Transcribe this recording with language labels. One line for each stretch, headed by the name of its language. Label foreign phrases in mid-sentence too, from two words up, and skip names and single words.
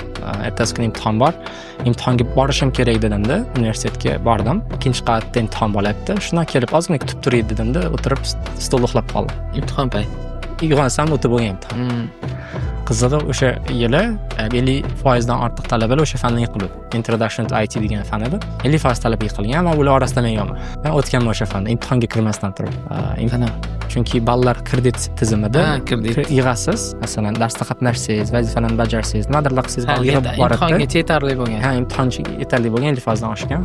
Uzbek: Ertasi kuni imtihon bor. Imtihonga borishim kerak dedimda, universitetga bordim. Ikkinchi qavatda imtihon bo'lyapti. Shundan kelib ozgina kutib turay dedimda, o'tirib stolda uxlab qoldim. Imtihon payti. Uyg'onsam o'tib bo'lgan imtihon. Qizig'i o'sha yili 50% dan ortiq talabalar o'sha fanni yiqildi.
English: Introduction to IT
Uzbek: degan fan edi. 50% talaba yiqilgan, ammo ular orasida men yo'qman. Men o'tganman o'sha fanni, imtihonga kirmasdan turib. Chunki ballar kredit tizimida yig'asiz. Masalan, darsda qatnashsangiz, vazifalarni bajarsangiz, nimadirlar qilsangiz, ball yig'ib boradi. Imtihonga yetarli bo'lgan. Imtihonga yetarli bo'lgan 50% dan oshgan.